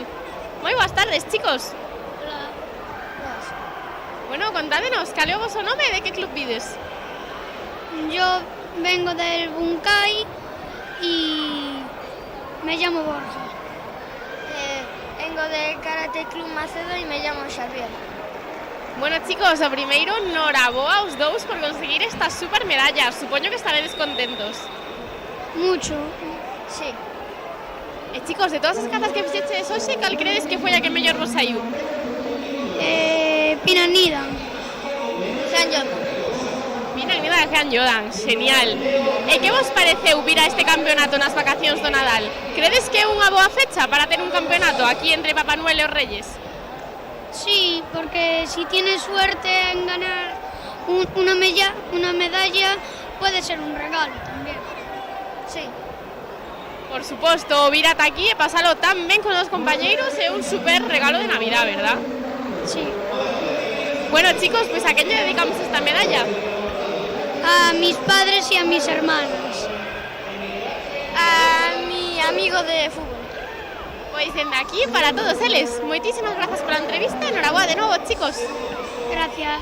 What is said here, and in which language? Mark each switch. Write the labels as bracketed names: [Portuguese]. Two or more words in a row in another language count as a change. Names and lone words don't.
[Galician] Moi boas tardes, chicos. Hola. Bueno, contádenos, cal é o voso nome e de que club vides? [Spanish] Yo vengo del Buncay y me llamo Borja. Vengo del Karate Club Macedo y me llamo Xavier. [Galician] Bueno, chicos, o primeiro, noraboa aos dous por conseguir estas super medallas. Supoño que estaredes contentos. [Spanish] Mucho. Sí. [Galician] E, chicos, de todas as catas que fixeches hoxe, cal credes que foi a que mellor vos saiu? Pinanida. San Jordan. Pinanida de Jean Jordan, genial. E que vos pareceu vir a este campeonato nas vacacións do Nadal? Credes que é unha boa fecha para ter un campeonato aquí entre Papá Noel e os Reyes? [Spanish] Sí, porque si tienes suerte en ganar una medalla, puede ser un regalo también. Sí. [Galician] Por suposto, vir ata aquí e pasalo tan ben con os compañeiros é un super regalo de Navidad, ¿verdad? [Spanish] Sí. Bueno, chicos, pues ¿a qué le dedicamos esta medalla? A mis padres y a mis hermanos. A mi amigo de fútbol. [Galician] Pois dende aquí para todos eles. Moitísimas grazas pola entrevista e noraboa de novo, chicos. [Spanish] Gracias.